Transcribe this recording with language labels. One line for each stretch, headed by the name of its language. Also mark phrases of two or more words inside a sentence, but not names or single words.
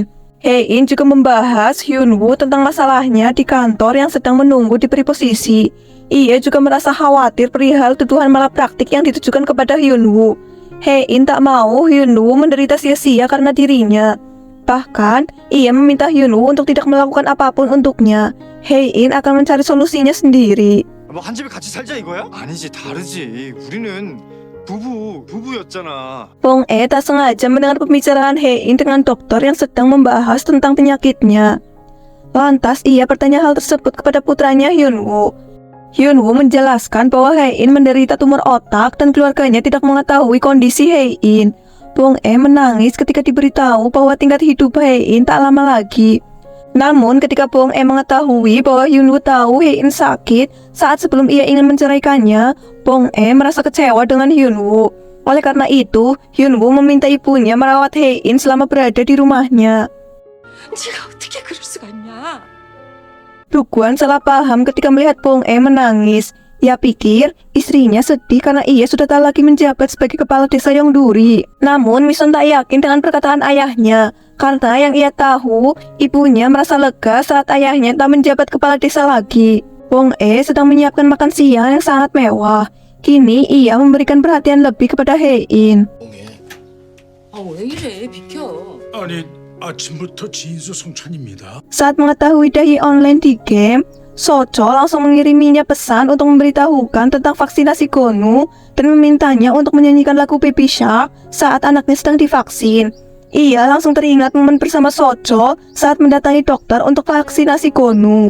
Indonesian: Hae-in juga membahas Hyunwoo tentang masalahnya di kantor yang sedang menunggu diberi posisi. Ia juga merasa khawatir perihal tuduhan malapraktik yang ditujukan kepada Hyunwoo. Hae-in tak mau Hyunwoo menderita sia-sia karena dirinya. Bahkan, ia meminta Hyunwoo untuk tidak melakukan apapun untuknya. Hae-in akan mencari solusinya sendiri.
Korean: 뭐 한 집에 같이 살자 이거야? 아니지 다르지. 우리는 부부였잖아.
Indonesian: Bong E tak sengaja mendengar pembicaraan Hae-in dengan dokter yang sedang membahas tentang penyakitnya. Lantas ia bertanya hal tersebut kepada putranya Hyunwoo. Hyunwoo menjelaskan bahwa Hae-in menderita tumor otak dan keluarganya tidak mengetahui kondisi Hae-in. Bong E menangis ketika diberitahu bahwa tingkat hidup Hae-in tak lama lagi. Namun ketika Bong E mengetahui bahwa Hyunwoo tahu Hae-in sakit saat sebelum ia ingin menceraikannya, Bong E merasa kecewa dengan Hyunwoo. Oleh karena itu, Hyunwoo meminta ibunya merawat Hae-in selama berada di rumahnya.
Korean: 네가 어떻게 그럴 수가 있냐?
Indonesian: Dugwan salah paham ketika melihat Bong E menangis. Ia pikir istrinya sedih karena ia sudah tak lagi menjabat sebagai kepala desa Yongduri. Namun Mison tak yakin dengan perkataan ayahnya, karena yang ia tahu, ibunya merasa lega saat ayahnya tak menjabat kepala desa lagi. Bong E sedang menyiapkan makan siang yang sangat mewah. Kini ia memberikan perhatian lebih kepada Hae-in.
Korean: 왜 이래? 비켜. 아니 아침부터 진수성찬입니다.
Indonesian: Saat mengetahui dahi online di game, Socho langsung mengiriminya pesan untuk memberitahukan tentang vaksinasi Gonu dan memintanya untuk menyanyikan lagu Baby Shark saat anaknya sedang divaksin. Ia langsung teringat momen bersama Socho saat mendatangi dokter untuk vaksinasi Gonu.